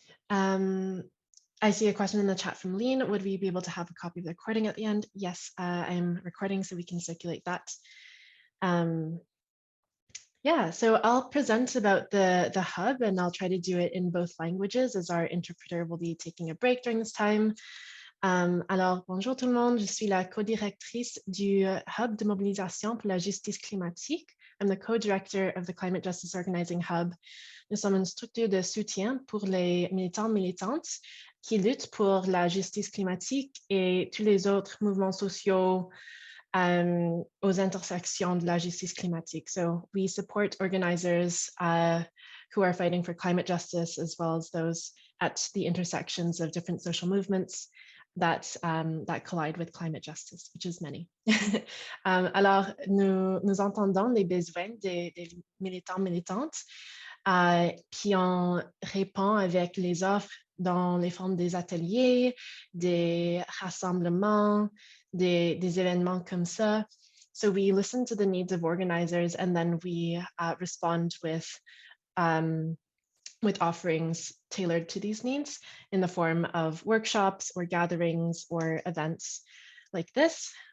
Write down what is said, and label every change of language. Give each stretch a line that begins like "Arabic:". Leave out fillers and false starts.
English: I see a question in the chat from Lean. Would we be able to have a copy of the recording at the end? Yes, I'm recording so we can circulate that. Yeah, so I'll present about the hub, and I'll try to do it in both languages as our interpreter will be taking a break during this time.
French: Alors, bonjour tout le monde, je suis la co-directrice du Hub de mobilisation pour la justice climatique.
English: I'm the co-director of the Climate Justice Organizing Hub.
French: Nous sommes une structure de soutien pour les militants militantes qui luttent pour la justice climatique et tous les autres mouvements sociaux aux intersections de la justice climatique.
English: So we support organizers who are fighting for climate justice, as well as those at the intersections of different social movements that collide with climate justice, which is many.
French: Alors, nous entendons les besoins des militants, militantes, puis on répond avec les offres dans les formes des ateliers, des rassemblements, des événements comme ça.
English: So we listen to the needs of organizers, and then we respond with offerings tailored to these needs in the form of workshops or gatherings or events like this.